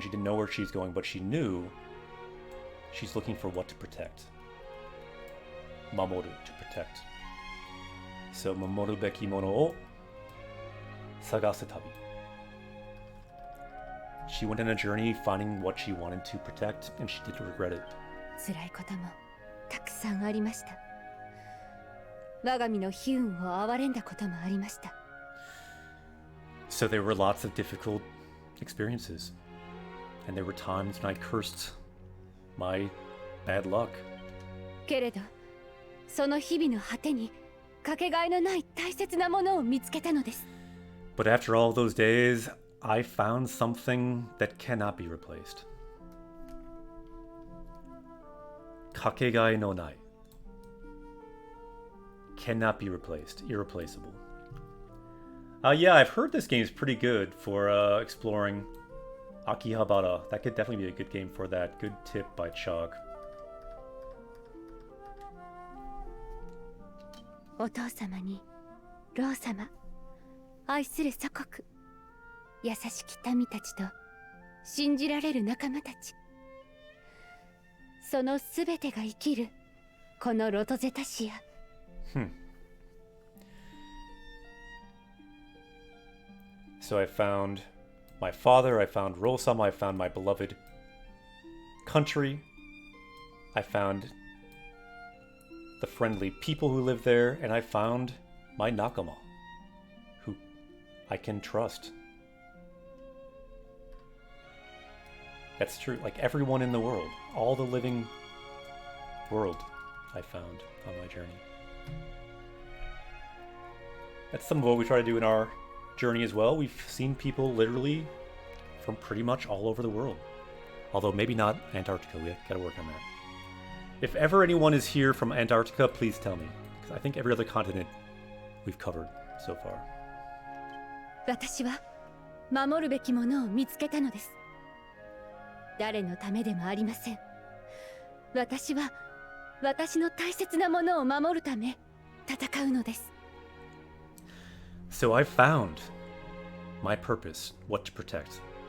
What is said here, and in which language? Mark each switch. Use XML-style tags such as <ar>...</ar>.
<en>She didn't know where she's going, but she knew she's looking for what to protect.</en> <ja>Mamoru,</ja> <en>to protect. So,</en> <ja>mamoru beki mono o sagasu tabi.</ja> <en>She went on a journey finding what she wanted to protect, and she didn't regret it.</en> <ja>辛いこともたくさんありました。我が身の悲運を憐れんだこともありました。</ja> <en>So there were lots of difficult experiences, and there were times when I cursed my bad luck.</en> <ja>けれど、その日々の果てにかけがえのない大切なものを見つけたのです。</ja> <en>But after all those days, I found something that cannot be replaced.</en> <ja>Kakegai no nai.</ja> <en>Cannot be replaced. Irreplaceable. Yeah, I've heard this game is pretty good for exploring Akihabara. That could definitely be a good game for that. Good tip by Chalk.</en> <ja>お父様に、老様、愛する祖国、優しき民たちと信じられる仲間たち。そのすべてが生きるこのロトゼタシア。</ja> <en>So I found my father, I found Rosama, I found my beloved country, I found the friendly people who live there, and I found my nakama, who I can trust. That's true. Like everyone in the world. All the living world I found on my journey. That's some of what we try to do in our journey as well. We've seen people literally from pretty much all over the world. Although maybe not Antarctica. We gotta work on that. If ever anyone is here from Antarctica, please tell me. Because I think every other continent we've covered so far.</en> <ja>私は守るべきものを見つけたのです。誰のためでもありません。私は私の大切なものを守るため戦うのです。</ja> <en>So I found my purpose, what to protect.</en>